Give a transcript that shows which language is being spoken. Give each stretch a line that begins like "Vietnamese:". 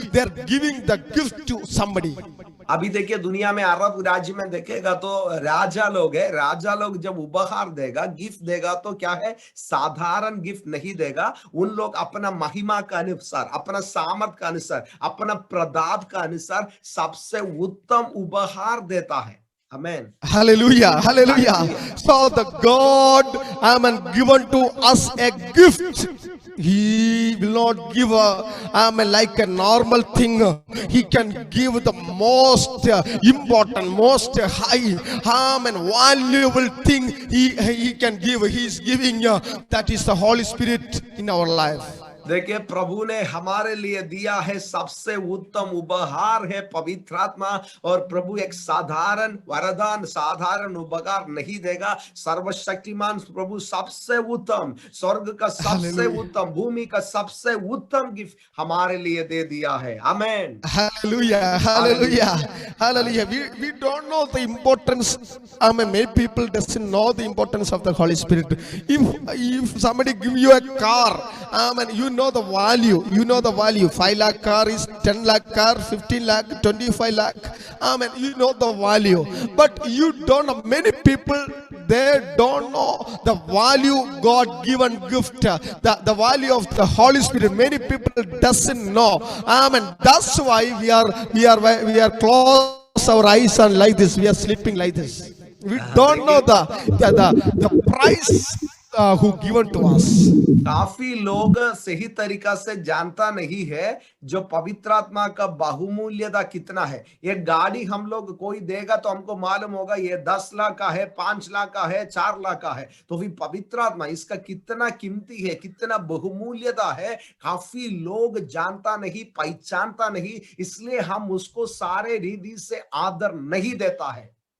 English: They are giving the gift to somebody.
Hindi: अभी देखिए, दुनिया में अरब राज्य में देखेगा तो राजा लोग है. राजा लोग जब उपहार देगा, गिफ्ट देगा, तो क्या है, साधारण गिफ्ट नहीं देगा. उन लोग अपना महिमा का अनुसार, अपना सामर्थ का अनुसार, अपना प्रताप का अनुसार सबसे उत्तम उपहार देता है.
English: Amen. Hallelujah. So the God given to us a gift. He will not give like a normal thing. He can give the most important, most high, valuable thing. He can give. He is giving. That is the Holy Spirit in our life.
Hindi: देखिए प्रभु ने हमारे लिए दिया है सबसे उत्तम उपहार है पवित्र आत्मा। और प्रभु एक साधारण वरदान साधारण उपहार नहीं देगा। सर्वशक्तिमान प्रभु सबसे उत्तम स्वर्ग का सबसे
English: Hallelujah.
Hindi: उत्तम भूमि का सबसे उत्तम गिफ्ट हमारे लिए दे दिया है। आमेन।
English: Hallelujah, hallelujah, hallelujah. We don't know the importance. I mean, many people doesn't know the importance of the Holy Spirit. If somebody give you a car, I mean, you know the value. You know the value. 5 lakh car is 10 lakh car, 15 lakh, 25 lakh. I mean, you know the value. But you don't know. Many people, they don't know the value God given gift, the value of the Holy Spirit. Many people doesn't know. Amen. That's why we are close our eyes and like this. We are sleeping like this. We don't know the price who given to us.
Hindi: काफी लोग सही तरीका से जानता नहीं है जो पवित्र आत्मा का बहुमूल्यता कितना है। ये गाड़ी हम लोग कोई देगा तो हमको मालूम होगा ये 10 लाख का है, 5 लाख का है, 4 लाख का है। तो फिर पवित्र आत्मा इसका कितना कीमती है, कितना बहुमूल्यता है, काफी लोग जानता नहीं, पहचानता नहीं, इसलिए हम उसको सारे रीति से आदर नहीं देता है।